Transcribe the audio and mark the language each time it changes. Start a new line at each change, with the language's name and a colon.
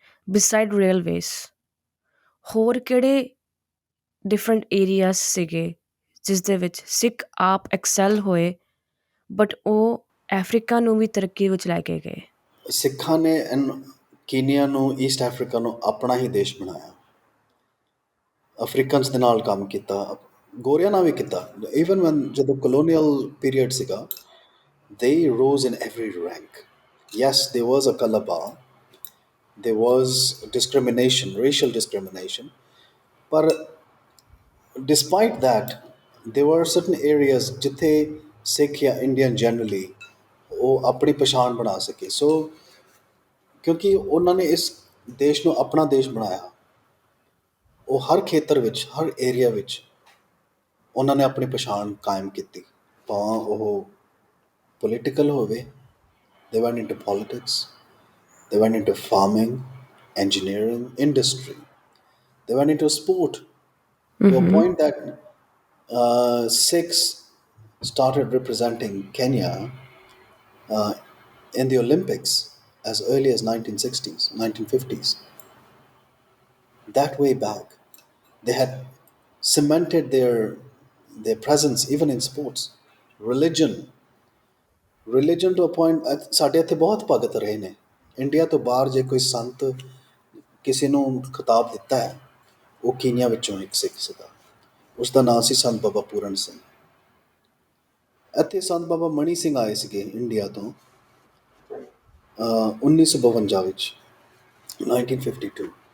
Punjabi: Beside railways, ਹੋਰ ਕਿਹੜੇ different areas ਸੀਗੇ ਜਿਸ ਦੇ ਵਿੱਚ ਸਿੱਖ ਆਪ ਐਕਸੈਲ ਹੋਏ, ਬਟ ਉਹ ਅਫ਼ਰੀਕਾ ਨੂੰ ਵੀ ਤਰੱਕੀ ਵਿੱਚ ਲੈ ਕੇ ਗਏ? ਸਿੱਖਾਂ ਨੇ ਕੀਨੀਆ ਨੂੰ, ਈਸਟ ਅਫਰੀਕਾ ਨੂੰ ਆਪਣਾ ਹੀ ਦੇਸ਼ ਬਣਾਇਆ। ਅਫਰੀਕਨਸ ਦੇ ਨਾਲ ਕੰਮ ਕੀਤਾ, ਗੋਰਿਆਂ ਨਾਲ ਵੀ ਕੀਤਾ। ਈਵਨ ਵਨ ਜਦੋਂ ਕਲੋਨੀਅਲ ਪੀਰੀਅਡ ਸੀਗਾ,
English: they rose in every rank. Yes, there was a color bar, there was discrimination, racial discrimination, but despite that, there were certain areas
Punjabi: ਜਿੱਥੇ ਸਿੱਖ ਜਾਂ ਇੰਡੀਅਨ ਜਨਰਲੀ ਉਹ ਆਪਣੀ ਪਛਾਣ ਬਣਾ ਸਕੇ। ਸੋ ਕਿਉਂਕਿ ਉਹਨਾਂ ਨੇ ਇਸ ਦੇਸ਼ ਨੂੰ ਆਪਣਾ ਦੇਸ਼ ਬਣਾਇਆ, ਉਹ ਹਰ ਖੇਤਰ ਵਿੱਚ, ਹਰ ਏਰੀਆ ਵਿੱਚ ਉਹਨਾਂ ਨੇ ਆਪਣੀ ਪਛਾਣ ਕਾਇਮ ਕੀਤੀ। ਭਾਵੇਂ ਉਹ ਪੋਲੀਟੀਕਲ ਹੋਵੇ,
English: they went into politics, they went into farming, engineering, industry, they went into sport, to a Mm-hmm. point that Sikhs started representing Kenya uh, in the Olympics as early as 1960s, 1950s. That way back, they had cemented their presence even in sports. Religion, religion to a point,
Punjabi: ਸਾਡੇ ਇੱਥੇ ਬਹੁਤ ਭਗਤ ਰਹੇ ਨੇ। India ਤੋਂ ਬਾਹਰ ਜੇ ਕੋਈ ਸੰਤ ਕਿਸੇ ਨੂੰ ਖਿਤਾਬ ਦਿੱਤਾ ਹੈ, ਉਹ ਕੀਨੀਆ ਵਿੱਚੋਂ ਇੱਕ ਸਿੱਖ ਸੀਗਾ। ਉਸ ਦਾ ਨਾਂ ਸੀ ਸੰਤ ਬਾਬਾ ਪੂਰਨ ਸਿੰਘ। ਇੱਥੇ ਸੰਤ ਬਾਬਾ ਮਣੀ ਸਿੰਘ ਆਏ ਸੀਗੇ ਇੰਡੀਆ ਤੋਂ 1952 ਵਿੱਚ, 1952।